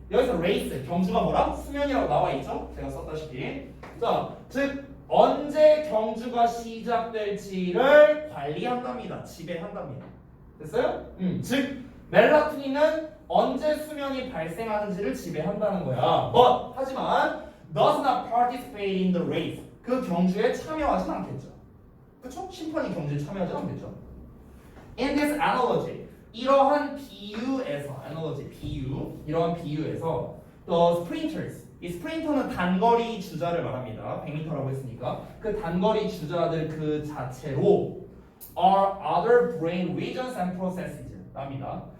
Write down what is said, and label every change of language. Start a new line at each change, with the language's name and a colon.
Korean: 여기서 race 경주가 뭐라? 수면이라고 나와 있죠. 제가 썼다시피. 자, 즉 언제 경주가 시작될지를 관리한답니다. 지배한답니다. 됐어요? 즉 멜라토닌은 언제 수면이 발생하는지를 지배한다는 거야.
English: But
Korean: 하지만
English: does not participate in the race.
Korean: 그 경주에 참여하진 않겠죠. 그렇죠? 심판이 경주에 참여하진 않겠죠.
English: In this analogy,
Korean: 이러한 비유에서 이러한 비유에서
English: the sprinters,
Korean: 이 스프린터는 단거리 주자를 말합니다. 100m라고 했으니까 그 단거리 주자들 그 자체로
English: are other brain regions and processes
Korean: 랍니다.